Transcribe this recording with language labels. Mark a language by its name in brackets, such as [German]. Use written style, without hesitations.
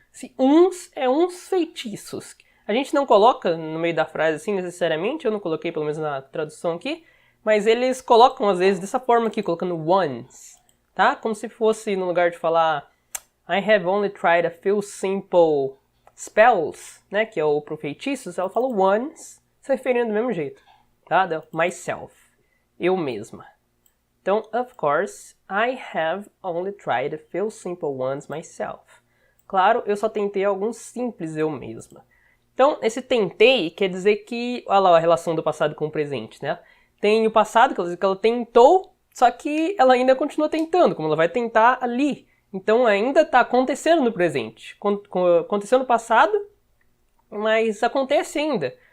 [Portuguese] Esse uns é uns feitiços. A gente não coloca no meio da frase assim necessariamente, eu não coloquei pelo menos na tradução aqui, mas eles colocam às vezes dessa forma aqui, colocando once, tá? Como se fosse no lugar de falar [English] I have only tried a few simple spells, [Portuguese] né, que é o pro feitiços, ela fala once, se referindo do mesmo jeito, tá? Myself, eu mesma. [English] Então, of course, I have only tried a few simple ones myself. [Portuguese] Claro, eu só tentei alguns simples eu mesma. Então, esse tentei quer dizer que, olha lá a relação do passado com o presente, né? Tem o passado, quer dizer que ela tentou, só que ela ainda continua tentando, como ela vai tentar ali. Então, ainda está acontecendo no presente. Aconteceu no passado, mas acontece ainda.